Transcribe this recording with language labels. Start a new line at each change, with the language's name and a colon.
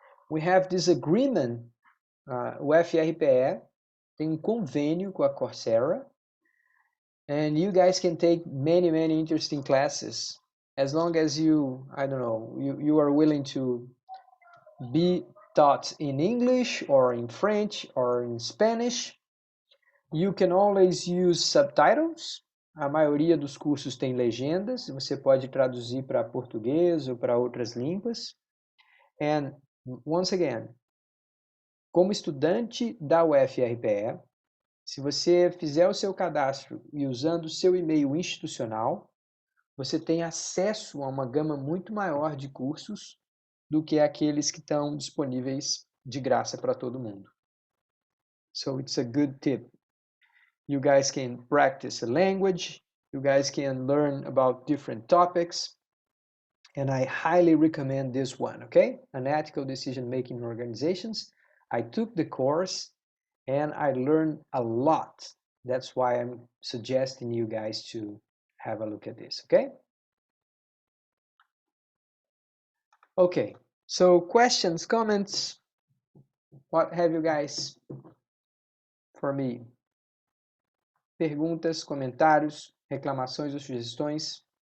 English: We have this agreement,
Portuguese: o UFRPE tem convênio com a Coursera,
English: and you guys can take many, many interesting classes as long as you, I don't know, you are willing to be taught in English or in French or in Spanish. You can always use subtitles.
Portuguese: A maioria dos cursos tem legendas, você pode traduzir para português ou para outras línguas.
English: And once again,
Portuguese: como estudante da UFRPE, se você fizer o seu cadastro e usando o seu e-mail institucional, você tem acesso a uma gama muito maior de cursos do que aqueles que estão disponíveis de graça para todo mundo.
English: So it's a good tip. You guys can practice a language, you guys can learn about different topics, and I highly recommend this one, okay? Unethical Decision Making in Organizations. I took the course and I learned a lot. That's why I'm suggesting you guys to have a look at this, okay? Okay, so questions, comments, what have you guys for me?
Portuguese: Perguntas, comentários, reclamações ou sugestões?